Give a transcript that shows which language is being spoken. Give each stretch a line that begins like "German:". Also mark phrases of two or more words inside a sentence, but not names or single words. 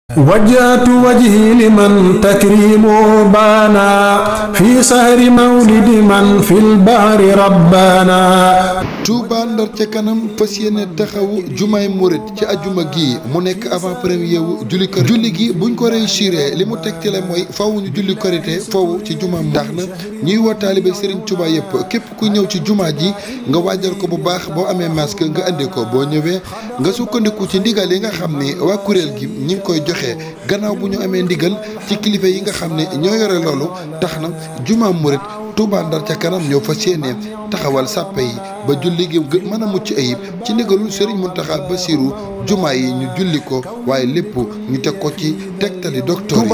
Arabic: وجهت وجهي لمن تكريمه بانا في سهر مولد من في البحر ربانا.
Wolof: Touba Ndar ca kanam fas yéene taxawu jumaay murit ci ajuma gi mu nekk
French: avant premier
Wolof: wu julli korité julli gi buñ ko réussir li mu tegtale mooy faw ñu julli korité foofu ci jumaam tax na ñuy woo taalibe Serigne Touba yëpp képp ku ñëw ci jumaa ji nga waajal ko bu baax boo amee masque nga indi ko boo ñëwee nga sukkandiku ci ndigal yi nga xam ni waa kuréel gi ñi ngi koy joxe gannaaw bu ñu amee ndigal ci kilifa yi nga xam ne ñoo yore loolu tax na jumaa murit Touba Ndar ca kanam ñoo fas yéene taxawal sàppe yi ba julli gi mën a mucc ayib ci ndigalul Serigne Mountakha Bassirou jumaa yi ñu julli ko waaye lépp ñu teg ko ci tegtali docteur yi.